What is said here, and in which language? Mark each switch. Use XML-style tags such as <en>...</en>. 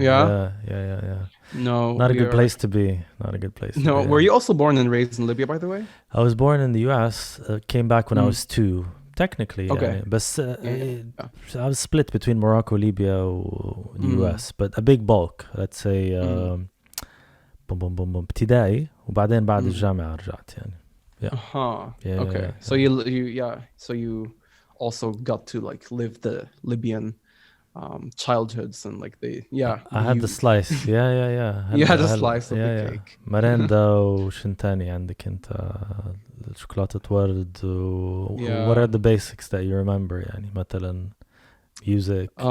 <en>Yeah. Yeah. No, not a good place to be. No, were you also born and raised in Libya, by the way? I was born in the US, came back when I was 2. Technically, okay. But I was split between Morocco, Libya, US, but a big bulk. Let's say</en> <ar>ابتدائي وبعدين بعد الجامعة رجعت يعني.</ar> <en>Yeah. Okay. So you also got to like live the Libyan childhoods and like I had the slice. Yeah. You had a slice of the cake.</en> <ar>مرندة وشن تاني عندك انت شوكولاتة ورد</ar> <en>What are the basics that you remember</en> <ar>يعني مثلا music?</ar>